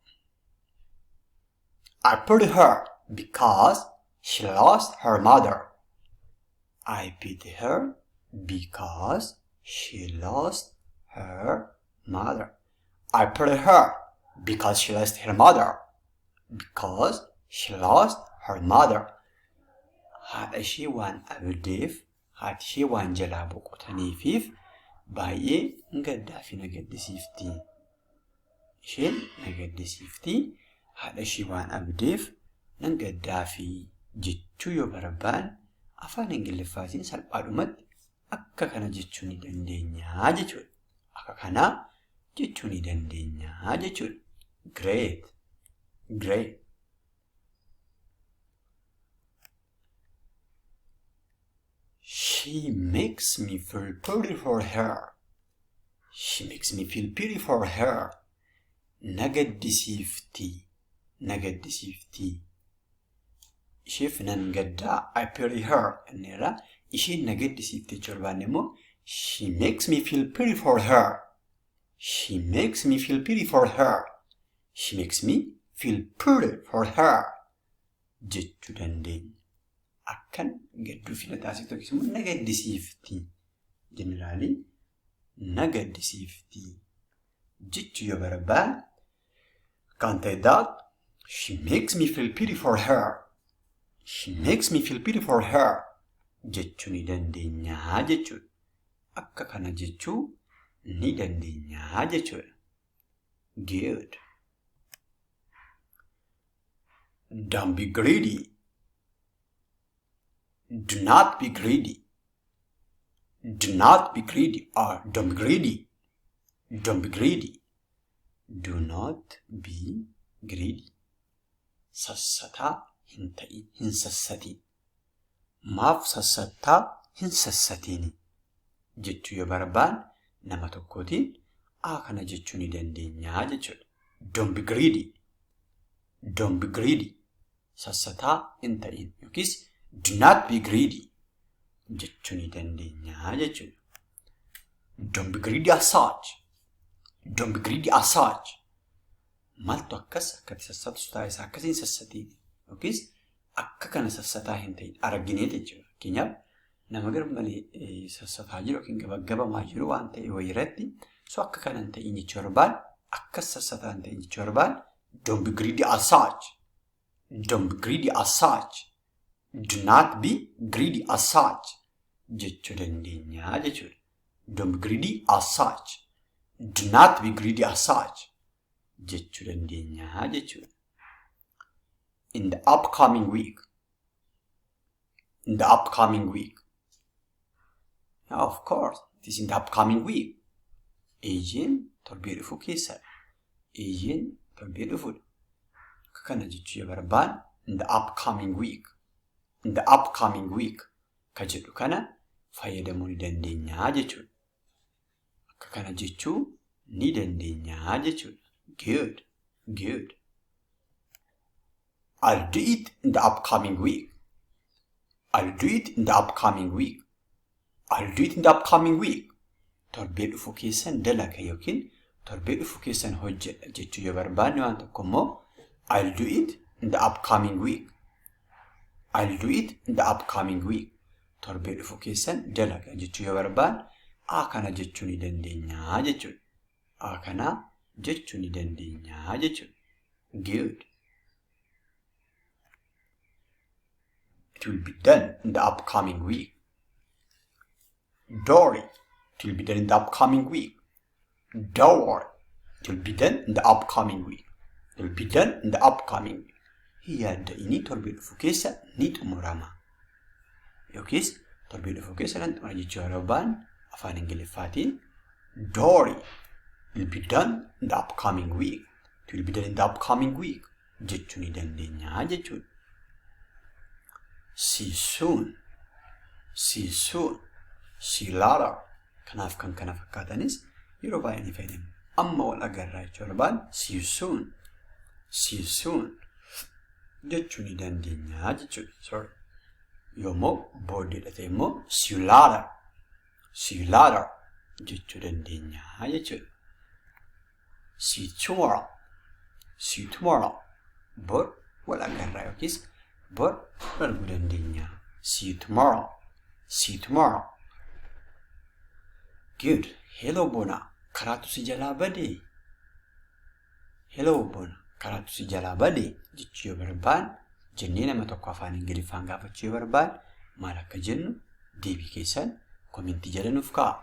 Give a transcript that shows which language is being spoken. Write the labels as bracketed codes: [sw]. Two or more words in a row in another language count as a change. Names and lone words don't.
[en] I pity her because she lost her mother. I pity her because she lost her mother. I pity her because she lost her mother. [om] Haadha ishee waan abdeef, haati ishee waan jalaa boqotaniifiif baay'ee gaddaa fi nagaddisiifti. Isheen nagaddisiifti, haadha ishee waan abdeef nan gaddaa fi jechuu yoo barbaanne afaan ingiliffaatiin salphaadhumatti akka kana jechuu ni dandeenya jechuudha. Akka kana jechuu ni dandeenya jechuudha. [en] Great. She makes me feel pity for her. [om] Nagaddisiifti. Isheef nan gaddaa [en] I pity her [om] enneerra isheen nagaddisiifti jechuudha. Barbaanne immoo [en] she makes me feel pity for her. She makes me feel pity for her. She makes me feel pity for her. [om] Jechuu dandeenya. Akkan gadduu fi taasiftu tokkis immoo na gaddisiifti. Jeneraalii na gaddisiifti. Jechuu yoo barbaad [en] can't I that? She makes me feel pity for her. She makes me feel pity for her. [om] Jechuu ni dandeenya jechuudha. Akka kana jechuu ni dandeenya jechuudha. [en] Good. Don't be greedy. Do not be greedy. Do not be greedy or don't be greedy. Don't be greedy. Do not be greedy. [om] Sassataa hin ta'in, hin sassatiin. Maaf sassataa hin sassatiini. Jechuu yoo barbaan nama tokkootiin kana jechuu ni dandeenya jechuudha. [en] Don't be greedy. Don't be greedy. [om] Sassataa hin ta'in yookiis [en] do not be greedy. [om] Jechuu ni dandeenya jechuudha. [en] Don't be greedy as such. Don't be greedy as such. [om] Maaltu akkas akkati sassatu taa'e isaa akkasiin sassatiin yookiis akka kana sassataa hin ta'in arginee jechuudha. Fakkeenyaaf nama garmalee sassataa jiru yookiin gabaggabamaa jiru waan ta'e wayiirratti akka kana hin ta'in jechuu barbaan akkas sassataa hin ta'in jechuu barbaan [en] don't be greedy as such. Don't be greedy as such. Do not be greedy as such. [om] Jechuu dandeenya jechuudha. [en] Don't be greedy as such. Do not be greedy as such. [om] Jechuu dandeenya jechuudha. [en] In the upcoming week. In the upcoming week. Now, of course, it is in the upcoming week. [om] Eeyyeen torbee dhufu keessadha. Eeyyeen torbee dhufudha. Akka kana jechuu yoo barbaan [en] in the upcoming week. In the upcoming week. [om] Ka jedhu kana fayyadamuu ni dandeenya jechuudha. Akka kana jechuu ni dandeenya jechuudha. [en] Good. Good. I'll do it in the upcoming week. I'll do it in the upcoming week. I'll do it in the upcoming week. [om] Torbee dhufu keessan dalaga yookiin torbee dhufu keessan hojjedha jechuu yoo barbaanne waan tokko immoo [en] I'll do it in the upcoming week. I'll do it in the upcoming week. [om] Torbee dhufu keessan dalaga jechuu yoo barbaanne kana jechuu ni dandeenya jechuudha. Kana jechuu ni dandeenya jechuudha. [en] Good. It will be done in the upcoming week. Don't worry. It will be done in the upcoming week. Don't worry. It will be done in the upcoming week. It will be done in the upcoming week. [om] Yaadda inni torbee dhufu keessa ni xumurama. Yookiis torbee dhufu keessa kan xumura jechuu barbaan afaan Ingiliffaatiin [en] don't worry. It will be done in the upcoming week. It will be done in the upcoming week. [om] Jechuu ni dandeenya jechuudha. [en] See you soon. See you soon. See you later. [om] Kanaaf kan kana fakkaatanis yeroo baay'ee ni fayyadamu. Amma wal agarraa jechuu barbaan [en] see you soon. See you soon. [om] Jechuu ni dandeenya jechuudha. Sorry. Yoommoo booddeedha ta'e immoo [en] see you later. See you later. [om] Jechuu dandeenya jechuudha. [en] See you tomorrow. See you tomorrow. [om] Bor wal agarraa yookiis bor arguu dandeenya. [en] See you tomorrow. See you tomorrow. Good. Hello Bona. [om] Karaatu si jalaa badee. Hello Bona. Karaatu si jalaa badee jechuu yoo barbaan jennee nama tokko afaan Ingiliffaan gaafachuu yoo barbaan maal akka jennu deebii keessan komentii jala nuuf kaa'a.